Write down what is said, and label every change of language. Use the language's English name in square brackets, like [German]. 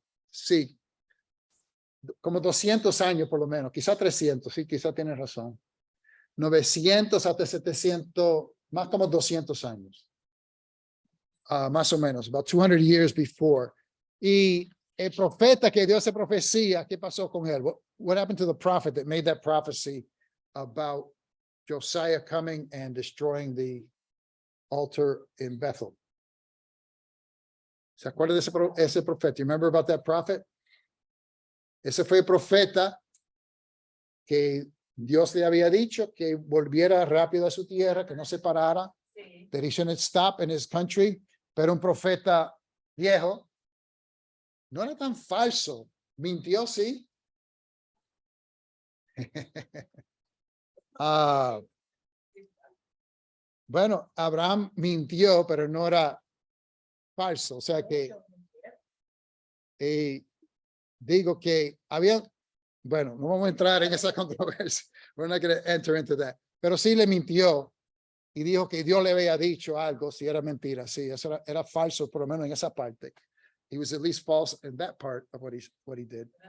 [Spanish] Sí, como 200 años por lo menos, quizá 300, sí, quizá tienes razón. 900 hasta 700, más como 200 años. Más o menos, [English] about 200 years before. [Spanish] Y el profeta que dio esa profecía, ¿qué pasó con él? [English] What happened to the prophet that made that prophecy about Josiah coming and destroying the altar in Bethel? [Spanish] ¿Se acuerda de ese profeta? [English] You remember about that prophet? [Spanish] Ese fue el profeta que Dios le había dicho que volviera rápido a su tierra, que no se parara, Sí. [English] that he shouldn't stop in his country, [Spanish] pero un profeta viejo. No era tan falso, mintió, sí. Bueno, Abraham mintió, pero no era falso, o sea que digo que había, bueno, no vamos a entrar en esa controversia. [English] We're not going to enter into that. [Spanish] Pero sí le mintió y dijo que Dios le había dicho algo, si era mentira. Sí, eso era falso, por lo menos en esa parte. [English] He was at least false in that part of what he did.